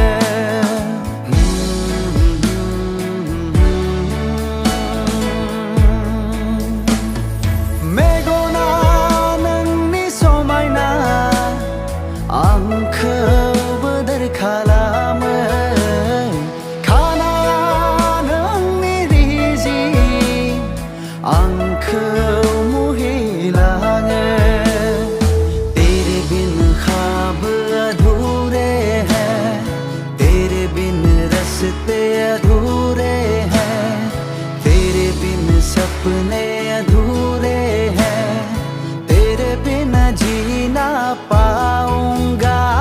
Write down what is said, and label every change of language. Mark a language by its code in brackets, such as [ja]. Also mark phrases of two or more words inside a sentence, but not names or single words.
[brx] मेगना नोंनि समायना आंखौ बोदोर खालामो आंखौ मुहिलाङो [hi] तेरे बिन ख्वाब अधूरे हैं तेरे बिन रस्ते अधूरे हैं तेरे बिन सपने अधूरे हैं तेरे बिन जी ना पाऊंगा